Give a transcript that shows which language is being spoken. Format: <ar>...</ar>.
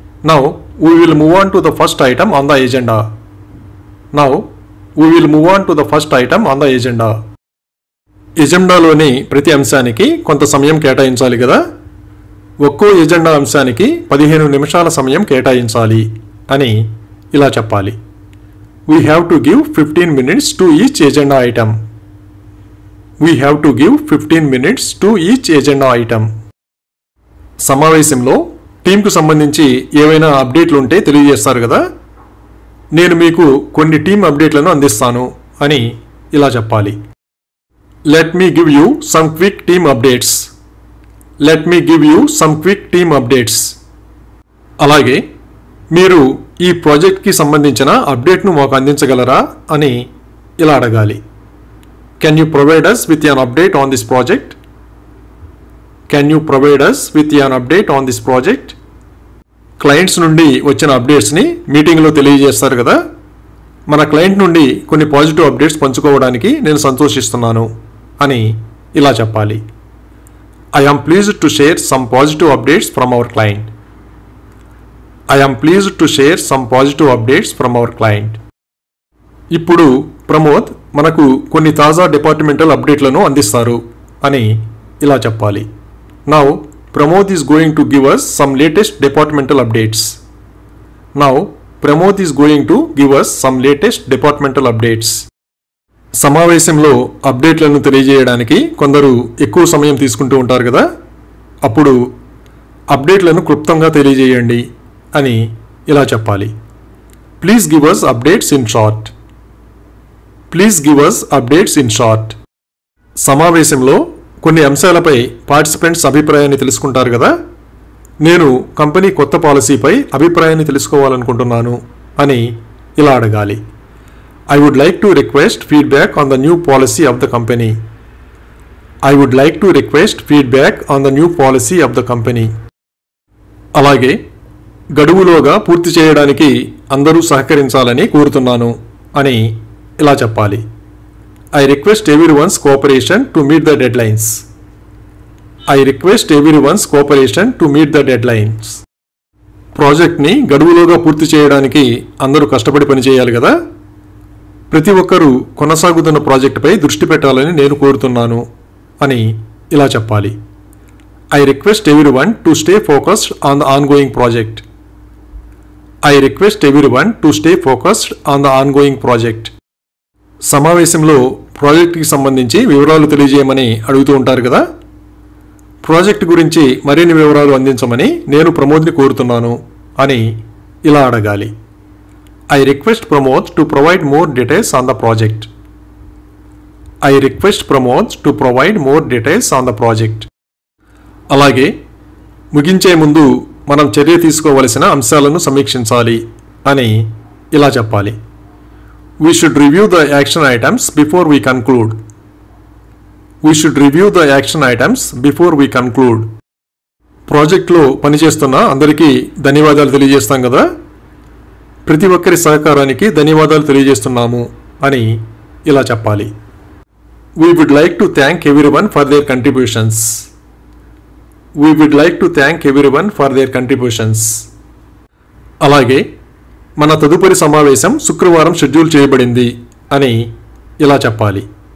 <en>Now we will move on to the first item on the agenda. Now we will move on to the first item on the agenda.</en> <te>ఎజెండాలోని ప్రతి అంశానికి కొంత సమయం కేటాయించాలి కదా. ఒక్కో agenda అంశానికి 15 నిమిషాల సమయం కేటాయించాలి అని ఇలా చెప్పాలి.</te> <en>We have to give 15 minutes to each agenda item. We have to give 15 minutes to each agenda item.</en> <te>సమావేశంలో టీంకు సంబంధించి ఏవైనా అప్డేట్లు ఉంటే తెలియజేస్తారు కదా. నేను మీకు కొన్ని టీమ్ అప్డేట్లను అందిస్తాను అని ఇలా చెప్పాలి.</te> <en>Let me give you some quick team updates. Let me give you some quick team updates.</en> <te>అలాగే మీరు ఈ ప్రాజెక్ట్కి సంబంధించిన అప్డేట్ను మాకు అందించగలరా అని ఇలా అడగాలి.</te> <en>Can you provide us with an update on this project? Can you provide us with an update on this project?</en> <te>Clients నుండి వచ్చిన అప్డేట్స్ని మీటింగ్లో తెలియజేస్తారు కదా. మన క్లయింట్ నుండి కొన్ని పాజిటివ్ అప్డేట్స్ పంచుకోవడానికి నేను సంతోషిస్తున్నాను అని ఇలా చెప్పాలి.</te> <en>I am pleased to share some positive updates from our client. I am pleased to share some positive updates from our client.</en> <te>ఇప్పుడు ప్రమోద్ మనకు కొన్ని తాజా డిపార్ట్మెంటల్ అప్డేట్లను అందిస్తారు అని ఇలా చెప్పాలి.</te> <en>Now Pramod is going to give us some latest departmental updates. Now Pramod is going to give us some latest departmental updates.</en> <te>సమావేశంలో అప్డేట్లను తెలియజేయడానికి కొందరు ఎక్కువ సమయం తీసుకుంటూ ఉంటారు కదా. అప్పుడు అప్డేట్లను క్లుప్తంగా తెలియజేయండి అని ఇలా చెప్పాలి.</te> <en>Please give us updates in short. Please give us updates in short.</en> <te>సమావేశంలో కొన్ని అంశాలపై పార్టిసిపెంట్స్ అభిప్రాయాన్ని తెలుసుకుంటారు కదా. నేను కంపెనీ కొత్త పాలసీపై అభిప్రాయాన్ని తెలుసుకోవాలనుకుంటున్నాను అని ఇలా అడగాలి.</te> <en>I would like to request feedback on the new policy of the company. I would like to request feedback on the new policy of the company.</en> <te>అలాగే గడువులోగా పూర్తి చేయడానికి అందరూ సహకరించాలని కోరుతున్నాను అని ఇలా చెప్పాలి.</te> <en>I request everyone's cooperation to meet the deadlines. I request everyone's cooperation to meet the deadlines.</en> <te>ప్రాజెక్ట్ని గడువులోగా పూర్తి చేయడానికి అందరూ కష్టపడి పనిచేయాలి కదా. ప్రతి ఒక్కరూ కొనసాగుతున్న ప్రాజెక్టుపై దృష్టి పెట్టాలని నేను కోరుతున్నాను అని ఇలా చెప్పాలి.</te> <en>I request everyone to stay focused on the ongoing project. I request everyone to stay focused on the ongoing project.</en> <te>సమావేశంలో ప్రాజెక్ట్కి సంబంధించి వివరాలు తెలియజేయమని అడుగుతూ ఉంటారు కదా. ప్రాజెక్ట్ గురించి మరిన్ని వివరాలు అందించమని నేను ప్రమోద్ని కోరుతున్నాను అని ఇలా అడగాలి.</te> <en>I request Pramod to provide more details on the project. I request Pramod to provide more details on the project.</en> <te>అలాగే ముగించే ముందు మనం చర్య తీసుకోవలసిన అంశాలను సమీక్షించాలి అని ఇలా చెప్పాలి.</te> <en>We should review the action items before we conclude. We should review the action items before we conclude.</en> <te>ప్రాజెక్ట్లో పనిచేస్తున్న అందరికీ ధన్యవాదాలు తెలియజేస్తాం కదా. ప్రతి ఒక్కరి సహకారానికి ధన్యవాదాలు తెలియజేస్తున్నాము అని ఇలా చెప్పాలి.</te> <en>We would like to thank everyone for their contributions. We would like to thank everyone for their contributions.</en> <te>అలాగే మన తదుపరి సమావేశం శుక్రవారం షెడ్యూల్ చేయబడింది అని ఇలా చెప్పాలి.</te>